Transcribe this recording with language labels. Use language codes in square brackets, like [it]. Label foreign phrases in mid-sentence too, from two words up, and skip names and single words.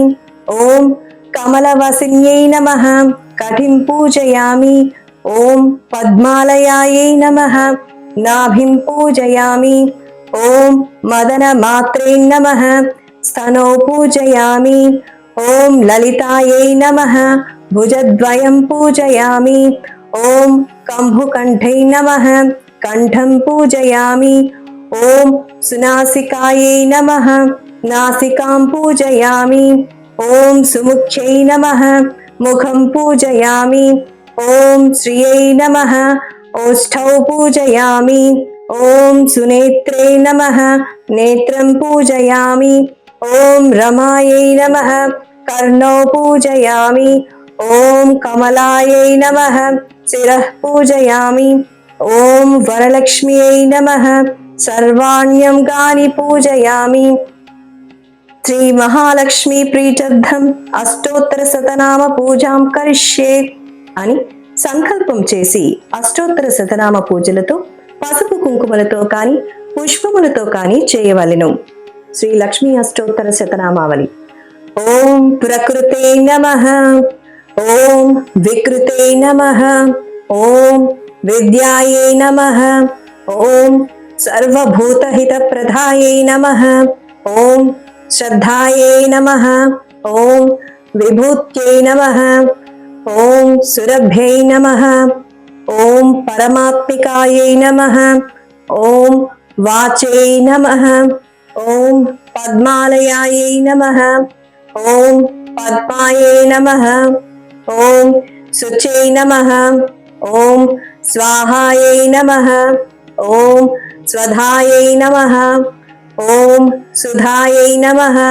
[sa] ఓం కమలవసిన్యై నమః కఠిం పూజయామి. ఓం పద్మాలయాయై నమః నాభిం పూజయామి. ఓం మదనమాత్రే నమః స్తనో పూజయామి. ఓం లలితాయై నమః भुजद्वयं पूजयामि। ॐ कम्भुकण्ठै नमः, कण्ठं पूजयामि। ॐ सुनासिकायै नमः, नासिकां पूजयामि। ॐ सुमुख्यै नमः, मुखं पूजयामि। ॐ श्रियै नमः, ओष्ठौ पूजयामि। ॐ सुनेत्रे नमः, नेत्रं पूजयामि। ॐ रमायै नमः, कर्णौ पूजयामि। ॐ कमलायै नमः, शिरः पूजयामि। ॐ वरलक्ष्म्यै नमः, सर्वाण्यङ्गानि पूजयामि। శ్రీ మహాలక్ష్మి ప్రీత్యర్థం అష్టోత్తర శతనామ పూజాం కరిష్యే [te] అని సంకల్పం చేసి అష్టోత్తర శతనామ పూజలతో పసుపు కుంకుమలతో కాని పుష్పములతో కాని చేయవలెను. శ్రీ లక్ష్మీ అష్టోత్తర శతనామావళి. [sa] ఓం ప్రకృతే నమః, ఓం వికృతే నమః, ఓం విద్యాయే నమః, ఓం సర్వభూతహితప్రదాయే నమః, ఓం श्रद्धायै नमः, ओम विभूत्यै नमः, ओम सुरभ्यै नमः, ओम परमात्मिकायै नमः, ओम वाचै नमः, ओम पद्मालयायै नमः, ओम पद्मायै नमः, ओम शुचै नमः, ओम स्वाहायै नमः, ओम स्वधायै नमः, ओम सुधायै नमः,